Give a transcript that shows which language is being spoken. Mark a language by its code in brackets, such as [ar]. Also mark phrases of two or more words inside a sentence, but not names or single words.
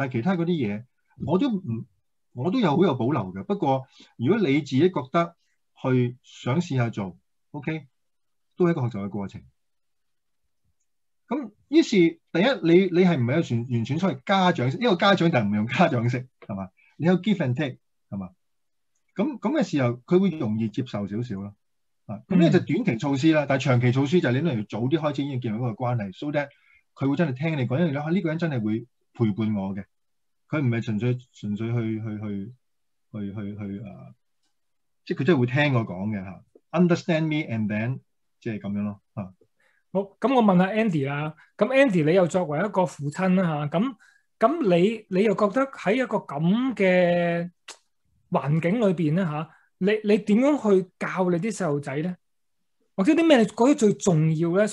[yue] 但係其他嗰啲嘢我都有好有保留嘅。不過如果你自己覺得去想試下做 ，OK， 都係一個學習嘅過程。咁於是第一你係唔係完全所謂家長式？因為家長就唔係用家長式，係嘛？你有 [en] give and take， [yue] 係嘛？咁嘅時候佢會容易接受少少咯。咁呢就短期措施啦，但係長期措施就係你可能要早啲開始已經建立嗰個關係 ， [en] so that [yue] 佢會真係聽你講，因為呢個人真係會陪伴我嘅，佢唔係純粹去即係佢真係會聽我講嘅 ， [en] understand me and then [yue] 即係咁樣咯好，咁我問下 Andy 啦，咁 Andy 你又作為一個父親啦咁你又覺得喺一個咁嘅環境裏邊咧你點樣去教你啲細路仔咧？或者啲咩你覺得最重要咧？